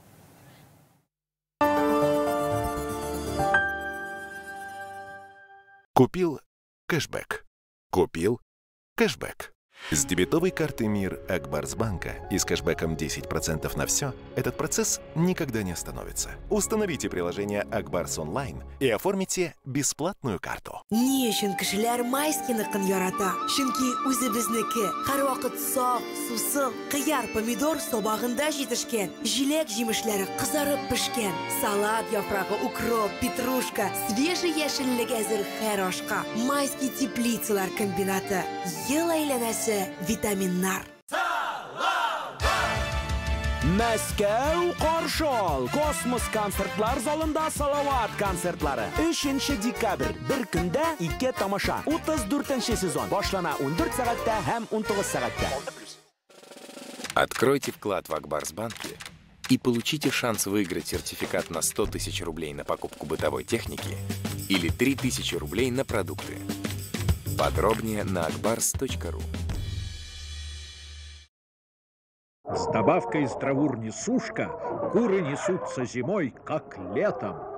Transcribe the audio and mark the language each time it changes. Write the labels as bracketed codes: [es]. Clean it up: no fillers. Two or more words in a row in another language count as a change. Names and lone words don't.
[ru] Купил кэшбэк. Купил кэшбэк. С дебетовой карты «Мир» Акбарсбанка и с кэшбэком 10% на все этот процесс никогда не остановится. Установите приложение Акбарс онлайн и оформите бесплатную карту. [tt] Ни өчен кешеләр майскиникын ярата? Чөнки үзебезнеке һәрвакыт саф, сусыл, кыяр, помидор собагында җитешкән, җиләк җимешләре кызарып пешкән, салат яфрагы, укроп, петрушка, свежий яшеллек әзер һәр ашка. Майский теплицалар комбинаты. Ел әйләнәсе витаминнар. Мәскәү каршы ал! Космос концертлар залында Салават концертлары. 3 декабрь. Bir көндә 2 тамаша. 34 сезон. Башлана 14 сәгатьтә һәм 19 сәгатьтә. [ru] Откройте вклад в Акбарсбанке и получите шанс выиграть сертификат на 100 тысяч рублей на покупку бытовой техники или 3000 рублей на продукты. Подробнее на akbars.ru. С добавкой здравурни сушка куры несутся зимой, как летом.